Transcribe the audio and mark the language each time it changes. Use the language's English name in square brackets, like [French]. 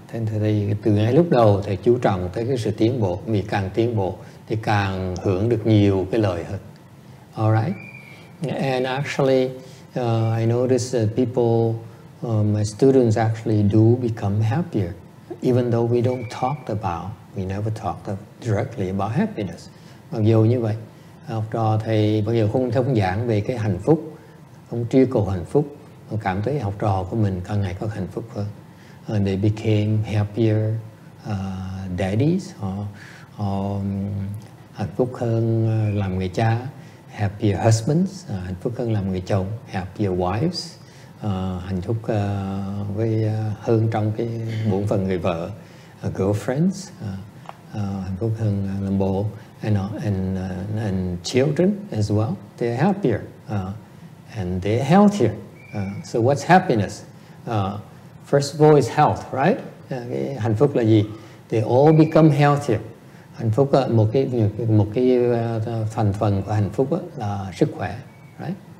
[Vietnamese] Thế thì từ ngay lúc đầu thầy chú trọng tới cái sự tiến bộ, vì càng tiến bộ thì càng hưởng được nhiều cái lợi hơn. [English] All right, and actually I noticed that people, my students actually do become happier, even though we don't talk about, we never talked directly about happiness. [Vietnamese] Mặc dù như vậy, học trò thầy bao giờ không giảng về cái hạnh phúc, không truy cầu hạnh phúc, mà cảm thấy học trò của mình càng ngày có hạnh phúc hơn. [English] They became happier daddies, [Vietnamese] họ hạnh phúc hơn làm người cha, [English] happier husbands, [Vietnamese] hạnh phúc hơn làm người chồng, [English] happier wives, [Vietnamese] hạnh phúc với hơn trong cái bổn phận người vợ, [English] girlfriends, [Vietnamese] hạnh phúc hơn làm bố, [English] and children as well. They're happier and they're healthier. So what's happiness? First of all is health, right? [Vietnamese] Cái hạnh phúc là gì? [English] They all become healthier. [Vietnamese] Hạnh phúc một cái thành phần của hạnh phúc là sức khỏe, right?